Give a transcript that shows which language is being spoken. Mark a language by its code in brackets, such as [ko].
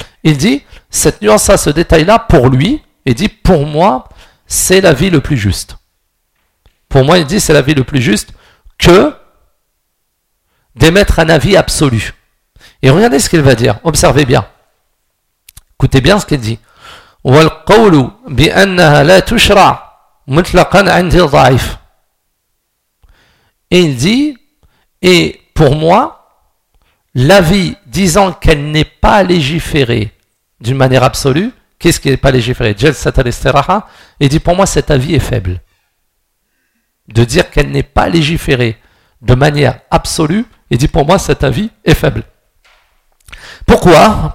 [fr] Il dit, cette nuance-là, ce détail-là, pour lui, il dit, pour moi, c'est la vie le plus juste. Pour moi, il dit, c'est la vie le plus juste que d'émettre un avis absolu. Et regardez ce qu'il va dire, observez bien. Écoutez bien ce qu'il dit. [ar] والقول بأنها لا تشرع مطلقا عند الضعيف. [fr] Il dit, et pour moi, l'avis disant qu'elle n'est pas légiférée d'une manière absolue, qu'est-ce qui n'est pas légiféré? Jalsat al il dit, pour moi, cet avis est faible. De dire qu'elle n'est pas légiférée de manière absolue, il dit, pour moi, cet avis est faible. Pourquoi?